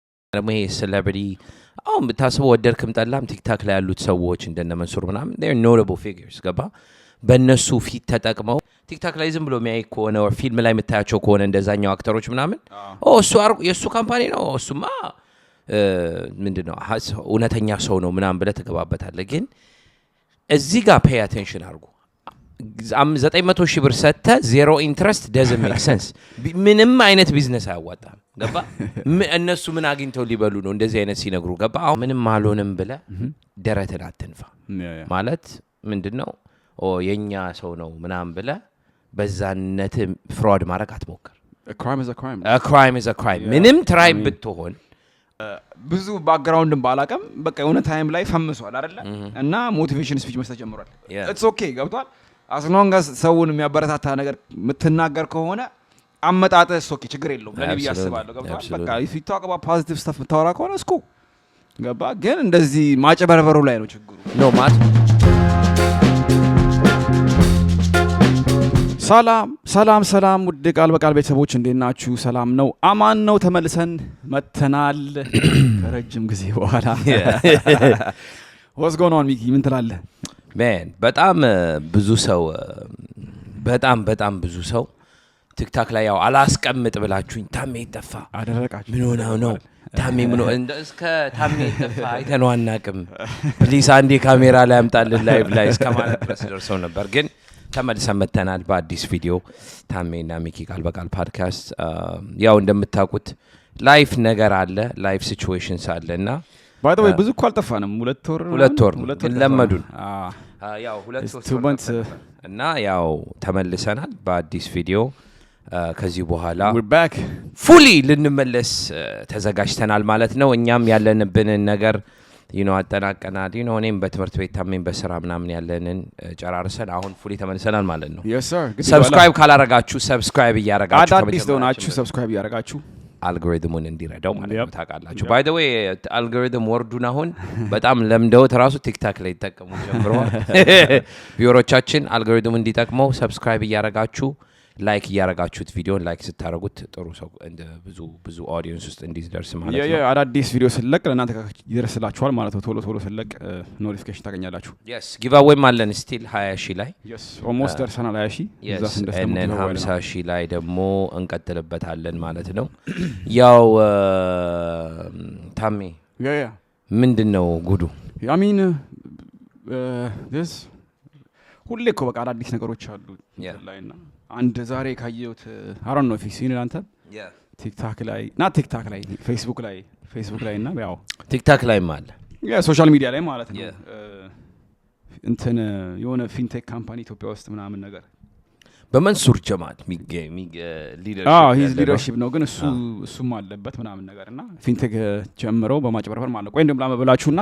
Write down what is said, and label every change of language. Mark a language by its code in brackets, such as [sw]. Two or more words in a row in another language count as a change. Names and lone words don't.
[am] ደግሞ ይሄ ሴሌብሪቲ አሁን ብታስበው ወደድክም ጠላም ቲክታክ ላይ ያሉት ሰዎች እንደነ መንሱር ምናምን [en] they're notable figures [am] ገባ በእነሱ ፊት ተጠቅመው ቲክታክ ላይ ዝም ብሎ የሚያይ ከሆነ or ፊልም ላይ የምታያቸው ከሆነ እንደዛኛው አክተሮች ምናምን እሱ የእሱ ካምፓኒ ነው እሱማ ምንድነው እውነተኛ ሰው ነው ምናምን ብለህ ትገባበታለህ። ግን እዚህ ጋር [en] pay attention [am] አድርጉ 900,000 ብር ሰጥተ [en] zero interest doesn't make sense [am] ምንም አይነት ቢዝነስ አያዋጣም ገባ እነሱ ምን አግኝተው ሊበሉ ነው እንደዚህ አይነት ሲነግሩ ገባ አሁን ምንም አልሆንም ብለህ ደረትን አትንፋ ማለት ምንድነው የኛ ሰው ነው ምናምን ብለህ በዛነት ፍራድ ማድረግ አትሞክር [en] a crime is a crime [am] ምንም ትራይ ብትሆን ብዙ ባክግራውንድን ባላቀም በቃ የሆነ ታይም ላይ ፈምሷል አይደለ እና [en] motivation speech [am] መስጠት ጀምሯል [en] it's okay [am] ገብቷል [en] as long as [am] ሰውን የሚያበረታታ ነገር ምትናገር ከሆነ አመጣጠህ ኦኬ ችግር የለውም ለኔ ያስባለሁ ገብቷል በቃ [en] if you talk about positive stuff [am] ምታወራ ከሆነ እስኩ ገባ ግን እንደዚህ ማጨበርበሩ ላይ ነው ችግሩ ነው ሰላም ውድ ቃል በቃል ቤተሰቦች እንዴት ናችሁ? ሰላም ነው አማን ነው ተመልሰን መተናል ከረጅም ጊዜ በኋላ [en] what's going on [am] ሚኪ ምን ትላለህ? man በጣም ብዙ ሰው ቲክታክ ላይ ያው አላስቀምጥ ብላችሁኝ ታሜ ይጠፋ አደረቃችሁ ምን ሆነው ነው ታሜ ምን እስከ ታሜ ይጠፋ አይተነው አናቅም ፕሊዝ አንዴ ካሜራ ላይ አምጣልን ላይቭ ላይ እስከማለት ድረስ ደርሰው ነበር ግን ተመልሰን መተናል በአዲስ ቪዲዮ ታሜና ሚኪ ቃል በቃል ፖድካስት ያው እንደምታውቁት ላይፍ ነገር አለ [en] life situations [am] አለና [en] by the way [am] ብዙ እኮ አልጠፋንም ሁለት ወር ለመዱን ያው ሁለት ወር እና ያው ተመልሰናል በአዲስ ቪዲዮ ከዚህ በኋላ [en] we're back [am] fully ልንመለስ ተዘጋጅተናል ማለት ነው እኛም ያለንብን ነገር አጠናቀናል እኔም በትምህርት ቤት ታሜን በስራ ምናምን ያለንን ጨራርሰን አሁን fully ተመልሰናል ማለት ነው [en] yes sir [am] ሰብስክራይብ ካላረጋችሁ ሰብስክራይብ ያረጋችሁ አዳዲስ ሆናችሁ ሰብስክራይብ ያረጋችሁ አልጎሪትሙን እንዲረዳው ማለት ነው ታውቃላችሁ [en] by the way [am] አልጎሪትም ወርዱን አሁን በጣም ለምደው ተራሱ ቲክታክ ላይ ተጠቀሙ ጀምረዋል ቪውሮቻችን አልጎሪትሙን እንዲጠቅመው ሰብስክራይብ ያረጋችሁ ላይክ ያረጋችሁት ቪዲዮን ላይክ ስታረጉት ጥሩ ሰው እንደ ብዙ ኦዲየንስ ውስጥ እንዲደርስ ማለት ነው አዳዲስ ቪዲዮ ስለቅ ለእናንተ ይደርስላችኋል ማለት ነው ቶሎ ስለቅ ኖቲፊኬሽን ታገኛላችሁ [en] yes giveaway [am] ማለን still 20,000 ላይ [en] yes almost ደርሰናል 20,000 [am] እዛ እንደስተምሩ 50,000 ላይ ደግሞ እንቀጥልበታለን ማለት ነው ያው ታሜ ምንድነው ጉዱ [en] I mean this [am] ሁሌ እኮ በቃ አዳዲስ ነገሮች አሉ ላይና አንድ ዛሬ ካየሁት [en] I don't know if you seen it [am] አንተ ቲክታክ ላይ ፌስቡክ ላይ እና ያው ቲክታክ ላይ ማለት [en] social media [am] ላይ ማለት ነው እንትን የሆነ [en] fintech company [am] ኢትዮጵያ ውስጥ ምናምን ነገር በመንሱር ጀማል ሊደርሺፕ ነው ግን እሱም አለበት ምናምን ነገርና ፊንቴክ ጀምረው በማጭበርበር ማለት ቆይ እንደም ላመብላችሁና